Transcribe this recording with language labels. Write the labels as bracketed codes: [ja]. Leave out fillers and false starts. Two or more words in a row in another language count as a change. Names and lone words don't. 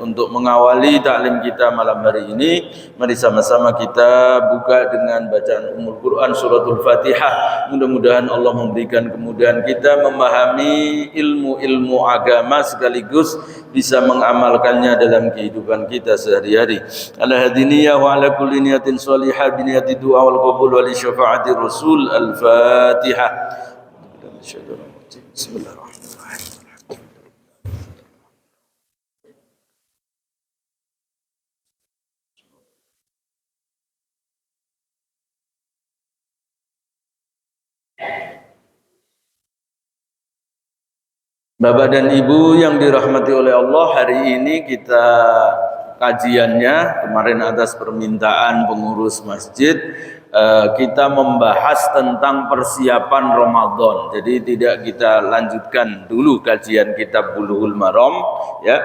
[id] Untuk mengawali taklim kita malam hari ini, mari sama-sama kita buka dengan bacaan Ummul Quran suratul Fatihah. Mudah-mudahan Allah memberikan kemudahan kita memahami ilmu-ilmu agama sekaligus bisa mengamalkannya dalam kehidupan kita sehari-hari. [ar] عَلَى هَذِهِ النِّيَّةِ وَعَلَى كُلِّ نِيَّةٍ صَالِحَةٍ بِنِيَّةِ الدُّعَاءِ وَالْقَبُولِ وَلِشَفَاعَةِ الرَّسُولِ. [id] Al-Fatihah. Bismillahirrahmanirrahim. Bapak dan Ibu yang dirahmati oleh Allah, hari ini kita kajiannya kemarin atas permintaan pengurus masjid, kita membahas tentang persiapan Ramadan. Jadi tidak kita lanjutkan dulu kajian kitab Bulughul Maram, ya.